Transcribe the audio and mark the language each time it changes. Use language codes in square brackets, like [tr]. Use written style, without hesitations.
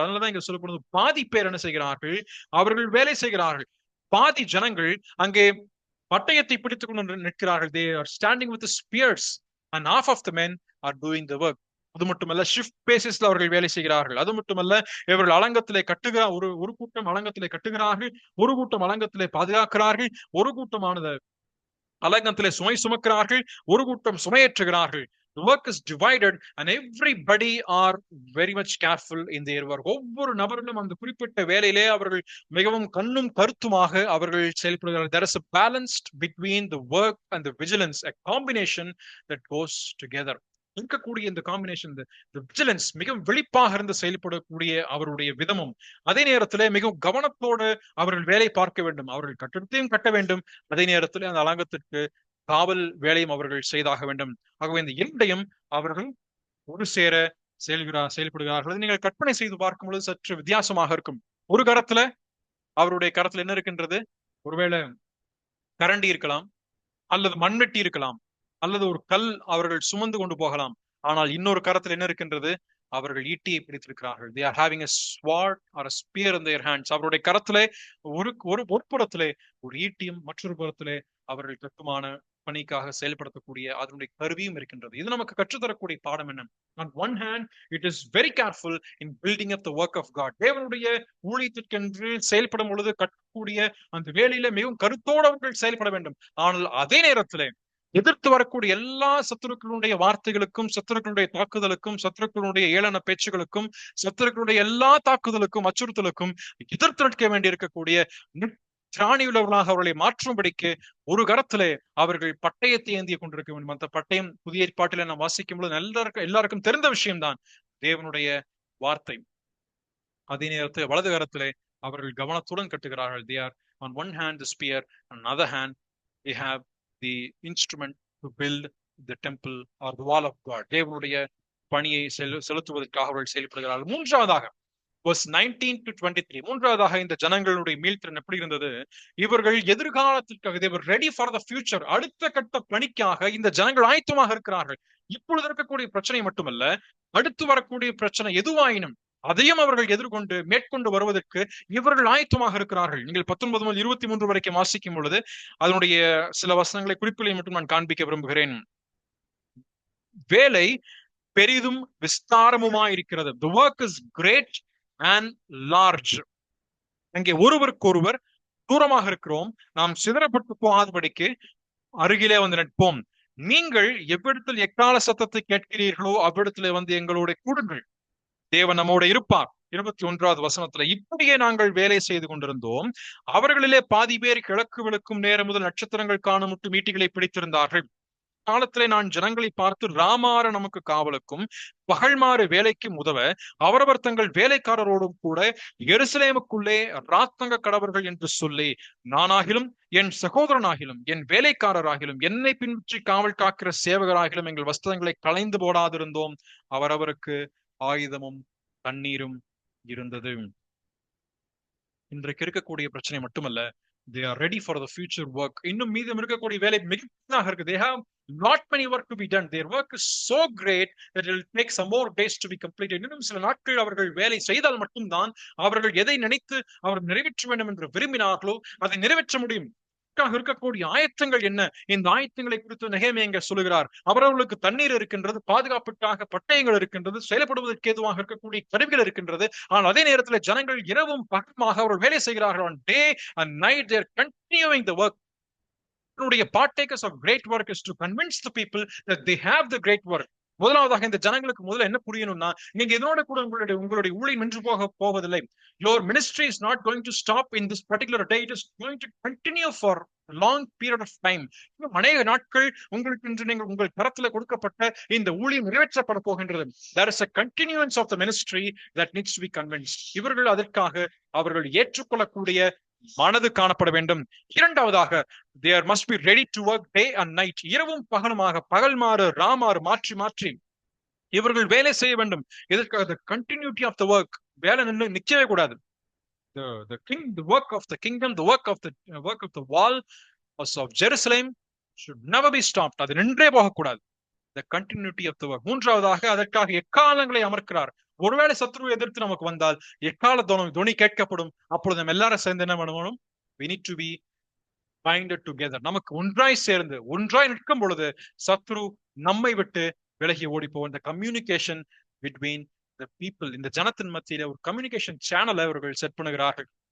[ta] அதனாலதான் இங்க சொல்லப்படுது, பாதி பேர் என்ன செய்கிறார்கள்? அவர்கள் வேலை செய்கிறார்கள். பாதி ஜனங்கள் அங்கே பட்டயத்தை பிடித்துக் கொண்டு நிற்கிறார்கள். [en] They are standing with the spears and half of the men are doing the work. [ta] அது மட்டுமல்ல, [en] shift பேசிஸ்ல [ta] அவர்கள் வேலை செய்கிறார்கள். அது மட்டுமல்ல, இவர்கள் அலங்கத்திலே ஒரு கூட்டம் அலங்கத்திலே கட்டுகிறார்கள், ஒரு கூட்டம் அலங்கத்திலே பாதுகாக்கிறார்கள், ஒரு கூட்டமானது அலங்கத்திலே சுமை சுமக்கிறார்கள், ஒரு கூட்டம் சுமையேற்றுகிறார்கள். [en] The work is divided and everybody are very much careful in their work. [ta] ஒவ்வொரு நபர்களும் அந்த குறிப்பிட்ட வேலையிலே அவர்கள் மிகவும் கண்ணும் கருத்துமாக அவர்கள் செயல்படுகிறார்கள். [en] There is a balance between the work and the vigilance, a combination that goes together. [ta] இருக்கக்கூடிய இந்த காம்பினேஷன், இந்த விஜிலன்ஸ், மிகவும் வெளிப்பாக இருந்து செயல்படக்கூடிய அவருடைய விதமும், அதே நேரத்திலே மிகவும் கவனத்தோடு அவர்கள் வேலை பார்க்க வேண்டும். அவர்கள் கட்டடத்தையும் கட்ட வேண்டும், அதே நேரத்தில் அந்த அலங்கத்திற்கு காவல் வேலையும் அவர்கள் செய்தாக வேண்டும். ஆகவே இந்த இரண்டையும் அவர்கள் ஒரு சேர செயல்படுகிறார்கள். நீங்கள் கற்பனை செய்து பார்க்கும் பொழுது சற்று வித்தியாசமாக இருக்கும். ஒரு கரத்துல, அவருடைய கரத்துல என்ன இருக்கின்றது? ஒருவேளை கரண்டி இருக்கலாம், அல்லது மண்வெட்டி இருக்கலாம், அல்லது ஒரு கல் அவர்கள் சுமந்து கொண்டு போகலாம். ஆனால் இன்னொரு கரத்தில் என்ன இருக்கின்றது? அவர்கள் ஈட்டியை பிடித்திருக்கிறார்கள். [en] They are having a sword or a spear in their hands. [ta] அவருடைய கரத்திலே ஒரு புறத்திலே ஒரு ஈட்டியும், மற்றொரு புறத்திலே அவர்கள் கட்டுமான பணிக்காக செயல்படுத்தக்கூடிய அதனுடைய கருவியும் இருக்கின்றது. இது நமக்கு கற்றுத்தரக்கூடிய பாடம் என்ன? [en] On one hand, it is very careful in building up the work of God. [ta] தேவனுடைய ஊழியத்திற்கென்று செயல்படும் பொழுது கட்டக்கூடிய அந்த வேலையில மிகவும் கருத்தோடு அவர்கள் செயல்பட வேண்டும். ஆனால் அதே நேரத்திலே எதிர்த்து வரக்கூடிய எல்லா சத்துருக்களுடைய வார்த்தைகளுக்கும், சத்துருக்களுடைய தாக்குதலுக்கும், சத்துருக்களுடைய ஏளன பேச்சுகளுக்கும், சத்துருக்களுடைய எல்லா தாக்குதலுக்கும், அச்சுறுத்தலுக்கும் எதிர்த்து நிற்க வேண்டி இருக்கக்கூடிய திராணியுள்ளவர்களாக அவர்களை மாற்றும்படிக்கு ஒரு கரத்திலே அவர்கள் பட்டயத்தை ஏந்திய கொண்டிருக்க வேண்டும். அந்த பட்டயம் புதிய ஏற்பாட்டில நாம் வாசிக்கும் பொழுது எல்லாருக்கும் தெரிந்த விஷயம்தான், தேவனுடைய வார்த்தை. அதே நேரத்தில் வலது கரத்திலே அவர்கள் கவனத்துடன் கட்டுகிறார்கள். [en] They are on one hand the spear, on another hand they have the instrument to build the temple or the wall of God. [ta] தேவனுடைய பணியை செலுத்துவதற்காக அவர்கள் செயல்படுகிறார்கள். மூன்றாவதாக [en] verse 19 to 23, [ta] மூன்றாவதாக இந்த ஜனங்களுடைய மீள்திறன் எப்படி இருந்தது? இவர்கள் எதிர்காலத்திற்காக, [en] they were ready for the future, [ta] அடுத்த கட்ட பணிக்காக இந்த ஜனங்கள் ஆயத்தமாக இருக்கிறார்கள். இப்பொழுது இருக்கக்கூடிய பிரச்சனை மட்டுமல்ல, அடுத்து வரக்கூடிய பிரச்சனை எதுவாயினும் அதையும் அவர்கள் எதிர்கொண்டு மேற்கொண்டு வருவதற்கு இவர்கள் ஆயத்தமாக இருக்கிறார்கள். நீங்கள் 19 முதல் 23 வரைக்கும் வாசிக்கும் பொழுது அதனுடைய சில வசனங்களை குறிப்புகளை மட்டும் நான் காண்பிக்க விரும்புகிறேன். வேலை பெரிதும் விஸ்தாரமுமாயிருக்கிறது. [en] The work is great and large. [ta] அங்கே ஒருவருக்கொருவர் தூரமாக இருக்கிறோம், நாம் சிதறப்பட்டு போகாதபடிக்கு அருகிலே வந்து நிற்போம். நீங்கள் எவ்விடத்தில் எக்கால சத்தத்தை கேட்கிறீர்களோ அவ்விடத்திலே வந்து எங்களோட கூடுங்கள், தேவன் நம்மோட இருப்பார். 21வது வசனத்துல, இப்படியே நாங்கள் வேலை செய்து கொண்டிருந்தோம். அவர்களிலே பாதி பேர் கிழக்கு விழுக்கும் நேரம் முதல் நட்சத்திரங்கள் காணும் முட்டு மீட்டிகளை பிடித்திருந்தார்கள். காலத்திலே நான் ஜனங்களை பார்த்து, ராமார நமக்கு காவலுக்கும் பகல்மாறு வேலைக்கும் உதவ அவரவர் தங்கள் வேலைக்காரரோடும் கூட எருசலேமுக்குள்ளே ராத்தங்க கடவர்கள் என்று சொல்லி, நானாகிலும் என் சகோதரனாகிலும் என் வேலைக்காரராகிலும் என்னை பின்பற்றி காவல் காக்கிற சேவகராகிலும் எங்கள் வஸ்திரங்களை களைந்து போடாதிருந்தோம். அவரவருக்கு ஆயுதமும் தண்ணீரும் இருந்தது. இன்றைக்கு இருக்கக்கூடிய பிரச்சனை மட்டுமல்ல, [en] they are ready for the future work. [ta] இன்னும் மீதம் இருக்கக்கூடிய வேலை மிகப்பெரியதாக இருக்கு. [en] They have not many work to be done. Their work is so great that it will take some more days to be completed. [ta] இன்னும் சில நாட்கள் அவர்கள் வேலை செய்தால் மட்டும்தான் அவர்கள் எதை நினைத்து அவர் நிறைவேற்ற வேண்டும் என்று விரும்பினார்களோ அதை நிறைவேற்ற முடியும். இருக்கக்கூடிய ஆயத்தங்கள் என்ன? இந்த ஆயத்தங்களை குறித்து நெகேமியா சொல்லுகிறார். அவர்களுக்கு தண்ணீர் இருக்கின்றது, பாதுகாப்புக்காக பட்டயங்கள் இருக்கின்றது, செயல்படுவதற்கு ஏதுவாக இருக்கக்கூடிய கருவிகள் இருக்கின்றது. ஆனால் அதே நேரத்தில் ஜனங்கள் இரவும் பகலுமாக அவர்கள் வேலை செய்கிறார்கள். [en] On day and night they are continuing the work. Partakers of great work is to convince the people that they have the great work. [ta] முதலாவதாக இந்த ஜனங்களுக்கு முதல்ல என்ன புரியணும்னா, நீங்க இதனோட கூட உங்களுடைய ஊழியம் நின்று போவதில்லை. [en] Your ministry is not going to stop in this particular day. It is going to continue for a long period of time. [ta] அநேக நாட்கள் உங்களுக்கு என்று நீங்கள் உங்கள் கரத்துல கொடுக்கப்பட்ட இந்த ஊழியம் நிறைவேற்றப்பட போகின்றது. [en] There is a continuance of the ministry that needs to be convinced. [ta] இவர்கள் அதற்காக அவர்கள் ஏற்றுக்கொள்ளக்கூடிய மனது காணப்பட வேண்டும். இரண்டாவதாக, [en] there must be ready to work day and night. [ta] இரவும் பகலுமாக, பகல் மாறு ராமாறு மாற்றி மாற்றி இவர்கள் வேலை செய்ய வேண்டும். இதற்காக [en] the continuity of the work, [ta] வேலை நிற்கவே கூடாது. [en] The work of the kingdom, the work of the wall of Jerusalem should never be stopped. [ta] அது நின்றே போகக்கூடாது. [en] The continuity of the work. [ta] மூன்றாவதாக, அதற்காக எக்காலங்களை அமர்க்கிறார். ஒருவேளை சத்ருவை எதிர்த்து நமக்கு வந்தால் எக்கால துணி கேட்கப்படும். அப்பொழுது நம்ம எல்லாரும் சேர்ந்து என்ன பண்ணணும்? [en] We need to be binded together. [ta] நமக்கு ஒன்றாய் சேர்ந்து ஒன்றாய் நிற்கும் பொழுது சத்ரு நம்மை விட்டு விலகி ஓடி போகும். இந்த [en] communication between the people, [ta] இந்த ஜனத்தின் மத்தியில ஒரு கம்யூனிகேஷன் சேனலை அவர்கள் செட் பண்ணுகிறார்கள்.